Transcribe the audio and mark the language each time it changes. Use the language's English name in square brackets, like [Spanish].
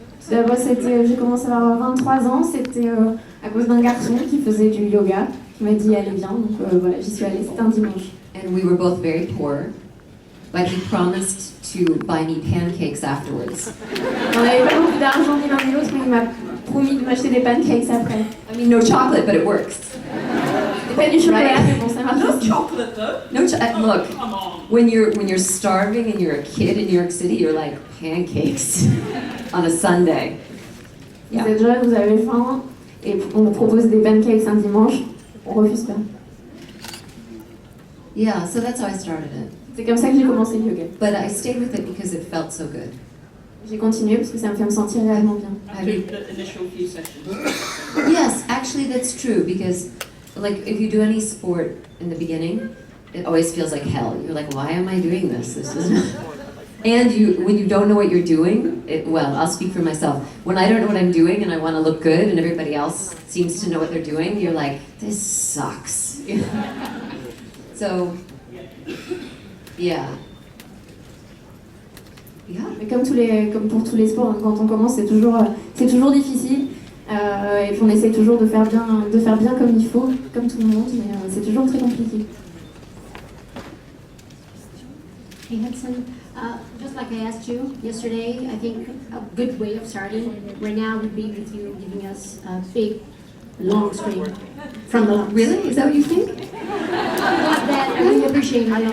[French] D'abord, j'ai commencé à avoir 23 ans, c'était à cause d'un garçon qui faisait du yoga, qui m'a dit allez bien, donc voilà, j'y suis allée, c'était un dimanche. [English] And we were both very poor. But he promised to buy me pancakes afterwards. [French] On n'avait pas beaucoup d'argent ni l'un ni l'autre, mais il m'a promis de m'acheter des pancakes après. [English] I mean, no chocolate, but it works. [French] C'était pas du chocolat, mais bon, ça marche [English] No [French] aussi. [English] chocolate though. No, look. Come on. When you're starving and you're a kid in New York City, you're like pancakes on a Sunday. Vous êtes jeune, vous avez faim, et on vous propose des pancakes un dimanche, on refuse pas. Yeah, so that's how I started it. C'est comme ça que j'ai commencé le yoga. But I stayed with it because it felt so good. J'ai continué parce que ça me fait me sentir réellement bien. After the initial few sessions. Yes, actually that's true because like if you do any sport in the beginning, it always feels like hell. You're like, why am I doing this? This is not... And when you don't know what you're doing, well, I'll speak for myself. When I don't know what I'm doing and I want to look good and everybody else seems to know what they're doing, you're like, this sucks. So, yeah. Yeah. [French] Mais comme pour tous les sports, quand on commence, c'est toujours difficile. Et puis on essaie toujours de faire bien comme il faut, comme tout le monde, mais c'est toujours très compliqué. [English] Hey Hudson, just like I asked you yesterday, I think a good way of starting right now would be with you giving us a big, long scream from the lungs. Really? Is that what you think? Not that, I really appreciate it.